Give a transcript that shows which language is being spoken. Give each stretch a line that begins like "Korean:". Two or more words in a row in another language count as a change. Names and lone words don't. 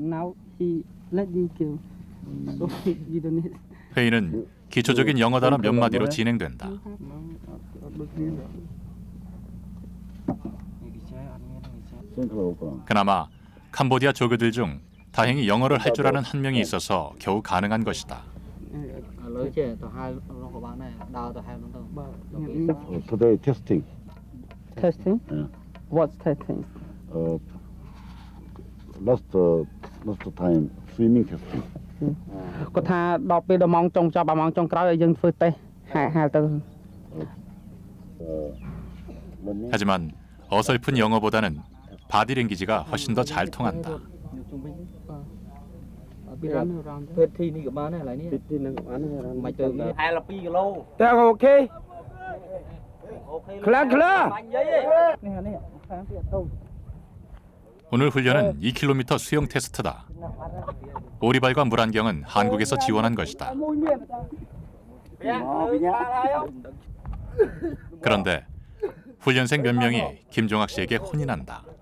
Korean: 회의는 기초적인 영어 단어 몇 마디로 진행된다. 그나마 캄보디아 조교들 중 다행히 영어를 할 줄 아는 한 명이 있어서 겨우 가능한 것이다.
English: Today testing. Testing? Yeah. What's testing? Last time swimming testing.
Khmer: គាត់ថាដល់ពេលដល់ម៉ោងចុងចប់ដល់ម៉ោងចុងក្រោយឲ្យយើងធ្វើតេស្តហាលទៅ
Korean: 하지만 어설픈 영어보다는 바디랭귀지가 훨씬 더 잘 통한다.
Khmer: ធ្វើធីនេះក៏បានដែរឡើយនេះ ទីនឹងបានហើយ មិនទៅនេះ ហែល2គីឡូ តែអូខេ ខ្លាំងខ្លាំង នេះនេះខាងទៀតទៅ
Korean: 오늘 훈련은 2km 수영 테스트다. 오리발과 물안경은 한국에서 지원한 것이다. 그런데 훈련생 몇 명이 김종학 씨에게 혼이 난다.